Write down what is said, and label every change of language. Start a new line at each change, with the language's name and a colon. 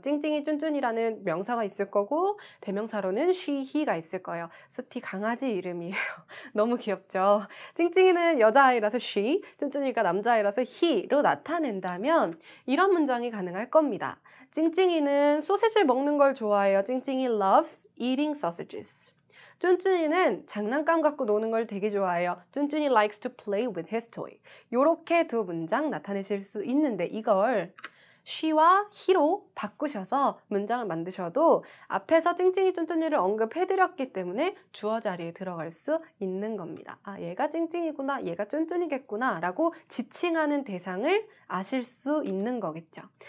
Korean: 찡찡이 쭌쭌이라는 명사가 있을 거고 대명사로는 she, he가 있을 거예요. 수티 강아지 이름이에요. 너무 귀엽죠. 찡찡이는 여자아이라서 she, 쭌쭌이가 남자아이라서 he로 나타낸다면 이런 문장이 가능할 겁니다. 찡찡이는 소시지 먹는 걸 좋아해요.
English: 찡찡이 loves eating sausages.
Korean: 쭌쭌이는 장난감 갖고 노는 걸 되게 좋아해요.
English: 쭌쭌이 likes to play with his toy.
Korean: 요렇게 두 문장 나타내실 수 있는데 이걸 she와 he로 바꾸셔서 문장을 만드셔도 앞에서 찡찡이 쭌쭌이를 언급해드렸기 때문에 주어 자리에 들어갈 수 있는 겁니다. 아, 얘가 찡찡이구나, 얘가 쭌쭌이겠구나 라고 지칭하는 대상을 아실 수 있는 거겠죠.